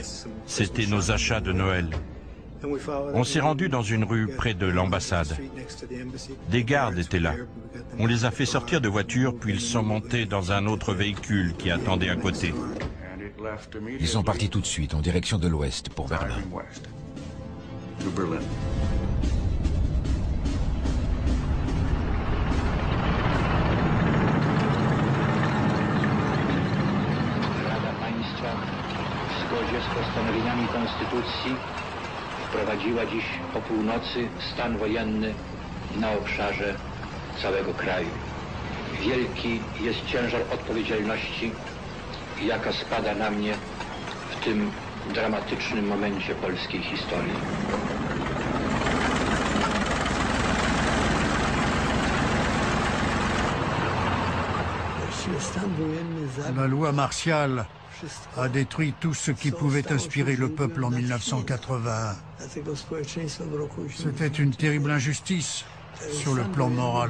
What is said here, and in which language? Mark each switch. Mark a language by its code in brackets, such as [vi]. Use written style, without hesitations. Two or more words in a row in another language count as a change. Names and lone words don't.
[fr] C'était nos achats de Noël. On s'est rendu dans une rue près de l'ambassade. Des gardes étaient là. On les a fait sortir de voiture, puis ils sont montés dans un autre véhicule qui attendait à côté. Ils sont partis tout de suite en direction de l'ouest pour Berlin. [pl] W zgodzie z postanowieniami Konstytucji wprowadziła dziś o północy stan wojenny na obszarze całego kraju. Wielki jest ciężar odpowiedzialności, jaka spada na mnie w tym dramatycznym momencie polskiej historii. [fr] La loi martiale a détruit tout ce qui pouvait inspirer le peuple en 1981. C'était une terrible injustice sur le plan moral.